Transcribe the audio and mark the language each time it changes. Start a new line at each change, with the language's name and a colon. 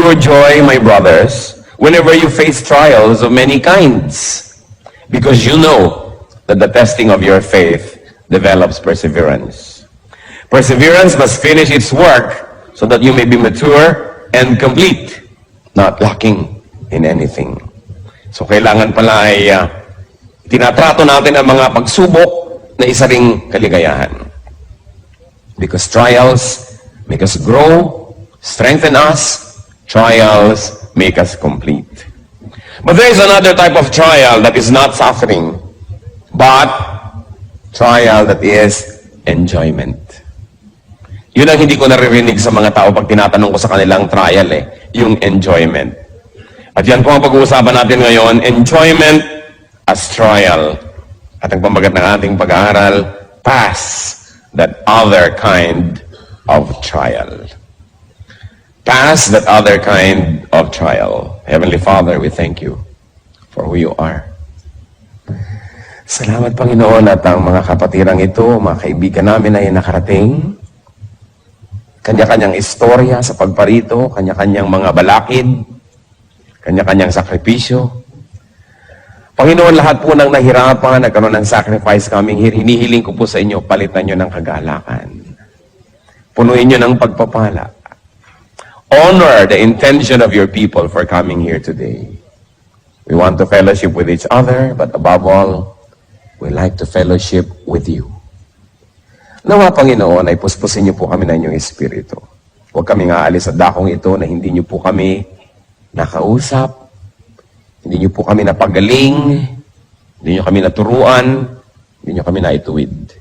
English: for joy, my brothers, whenever you face trials of many kinds, because you know that the testing of your faith develops perseverance. Perseverance must finish its work so that you may be mature and complete, not lacking in anything.
Filipino: So kailangan pala ay tinatrato natin ang mga pagsubok na isa ring kaligayahan.
English: Because trials make us grow, strengthen us. Trials make us complete. But there is another type of trial that is not suffering, but trial that is enjoyment.
Filipino: Yun ang hindi ko naririnig sa mga tao pag tinatanong ko sa kanilang trial yung enjoyment. At yan po ang pag-uusapan natin ngayon,
English: enjoyment as trial.
Filipino: At ang pambagat ng ating pag-aaral,
English: pass that other kind of trial. Pass that other kind of trial. Heavenly Father, we thank you for who you are.
Filipino: Salamat, Panginoon, at ang mga kapatirang ito, mga kaibigan namin ay nakarating. Kanya-kanyang istorya sa pagparito, kanya-kanyang mga balakid, kanya-kanyang sakripisyo. Panginoon, lahat po ng nahirapan, nagkaroon ng
English: sacrifice coming here,
Filipino: hinihiling ko po sa inyo, palitan nyo ng kagalakan. Punuin nyo ng pagpapala.
English: Honor the intention of your people for coming here today. We want to fellowship with each other, but above all, we like to fellowship with you.
Filipino: Nawa, Panginoon, ay puspusin niyo po kami ng inyong espiritu. Huwag kaming aalis sa dakong ito na hindi niyo po kami nakausap, hindi niyo po kami napagaling, hindi niyo kami naturuan, hindi niyo kami naituwid.